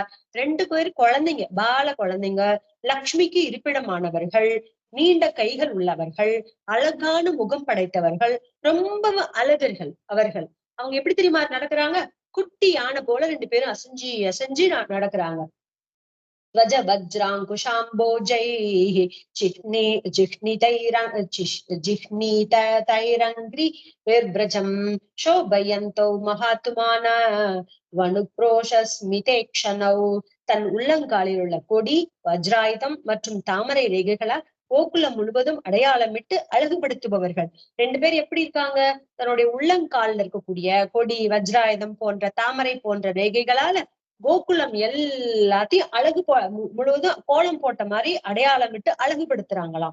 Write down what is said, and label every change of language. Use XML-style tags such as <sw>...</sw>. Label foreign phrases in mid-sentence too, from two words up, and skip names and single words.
<ta>2 பேர் குழந்தைங்க, பால குழந்தைங்க. லக்ஷ்மிக்கு இருப்பிடமானவர்கள், நீண்ட கைகள் உள்ளவர்கள், அழகான முகம் படைத்தவர்கள், ரொம்பவும் அழகர்கள் அவர்கள். அவங்க எப்படி தெரியுமா நடக்குறாங்க? குட்டி யானை போல 2 பேரும் அசைஞ்சு அசைஞ்சு நடக்குறாங்க.</ta> <sa>ध्वजवज्राङ्कुशाम्बोजैः जिह्नीतैरङ्घ्रिभिर्व्रजम् शोभयन्तौ महात्माना வனுக்ரோஷஸ்மிதேக்ஷணௌ.</sa> <ta>தன் உள்ளங்காலில் உள்ள கொடி, வஜ்ராயுதம் மற்றும் தாமரை ரேகைகளால் கோகுலம் முழுவதும் அடையாளமிட்டு அழகுபடுத்துபவர்கள். 2 பேர் எப்படி இருக்காங்க? தன்னுடைய உள்ளங்காலில் இருக்கக்கூடிய கொடி, வஜ்ராயுதம் போன்ற தாமரை போன்ற ரேகைகளால கோகுலம் எல்லாத்தையும் முழுவதும் கோலம் போட்ட மாதிரி அடையாளமிட்டு அழகுபடுத்துறாங்களாம்.</ta>